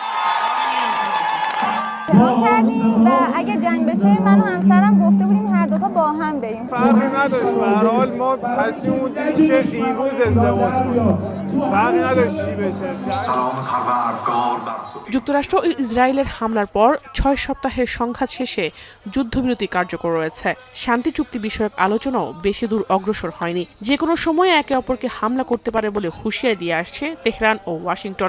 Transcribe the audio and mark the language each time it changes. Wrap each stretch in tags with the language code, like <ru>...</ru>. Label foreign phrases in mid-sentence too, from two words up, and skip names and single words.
<fa>و اگه جنگ بشه من و همسرم گفته بودیم هر دو تا با هم بریم. فرقی نداشت. به هر حال ما تصمیم گرفتیم که این روز ازدواج کنیم. فرقی نداشت چی بشه.</fa> <bn>যুক্তরাষ্ট্র ও ইসরায়েলের হামলার পর ৬ সপ্তাহের সংঘাত শেষে যুদ্ধবিরতি কার্যকর রয়েছে। শান্তি চুক্তি বিষয়ক আলোচনাও বেশি দূর অগ্রসর হয়নি। যে কোনো সময় একে অপরকে হামলা করতে পারে বলে হুঁশিয়ারি দিয়ে আসছে তেহরান ও ওয়াশিংটন।</bn>